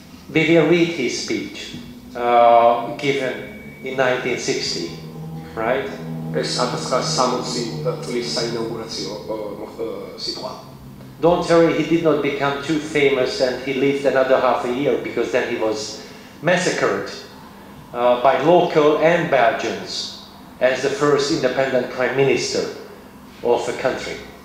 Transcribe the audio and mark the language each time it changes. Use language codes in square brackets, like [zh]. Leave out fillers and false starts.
[en] We will read his speech given in 1960, right? [ka] ეს 1960 წლის საინაუგურაციო სიტყვა. [en] Don't worry, he did not become too famous and he lived another half a year because then he was massacred by local and Belgians as the first independent prime minister of a country.